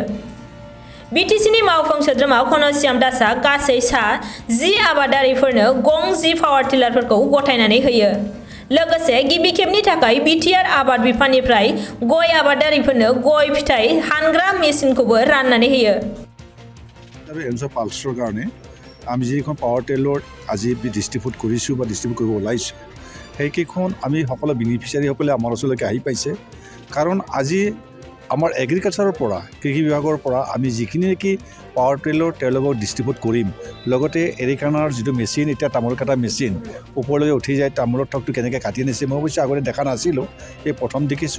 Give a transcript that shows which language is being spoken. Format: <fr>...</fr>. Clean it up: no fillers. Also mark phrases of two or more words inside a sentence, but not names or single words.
<brx>बिटिसिनि मावफुं सोद्रोमा घनश्याम दासआ गासै सा 10 आबादारिफोरनो गं 10 पावार टिलारफोरखौ गथायनानै होयो। लोगोसे गिबि खेबनि थाखाय बिटिआर आबाद बिफाननिफ्राय गय आबादारिफोरनो गय फिथाइ हानग्रा मेसिनखौबो राननानै होयो।</brx> <as>পালছৰ কাৰণে আমি যিখন</as> <en>power tiller</en> <as>আজি ডিষ্ট্ৰিবিউট কৰিছোঁ বা ডিষ্ট্ৰিবিউট কৰিব ওলাইছোঁ সেইকেইখন আমি সকলো বেনিফিচিয়াৰীসকলে আমাৰ ওচৰলৈকে আহি পাইছে। কাৰণ আজি আমাৰ এগ্ৰিকালচাৰৰ পৰা কৃষি বিভাগৰ পৰা আমি যিখিনি নেকি</as> <en>power tiller</en> <as>তেওঁলোকক ডিষ্ট্ৰিবিউট কৰিম, লগতে এৰিকানাৰ যিটো মেচিন, এতিয়া তামোল কাটা মেচিন ওপৰলৈ উঠি যায়, তামোলৰ ঠগটো কেনেকৈ কাটি আনিছে মই অৱশ্যে আগতে দেখা নাছিলোঁ, এই প্ৰথম দেখিছোঁ।</as>